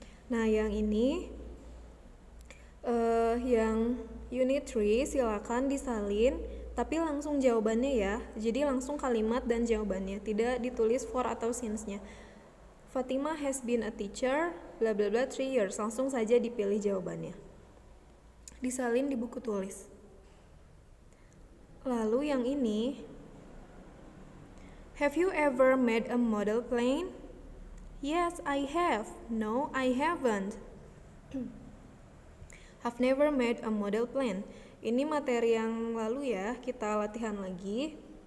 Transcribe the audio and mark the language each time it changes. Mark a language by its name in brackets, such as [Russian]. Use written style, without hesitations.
[Indonesian] Nah, yang ini yang unit 3 silakan disalin, tapi langsung jawabannya ya. Jadi langsung kalimat dan jawabannya, tidak ditulis for atau since-nya. [English] Fatima has been a teacher bla bla bla 3 years. [Indonesian] Langsung saja dipilih jawabannya. Disalin di buku tulis. Lalu yang ini, [English] have you ever made a model plane? Yes, I have. No, I haven't. Have never made a model plane. [Indonesian] Ini materi yang lalu ya, kita latihan lagi.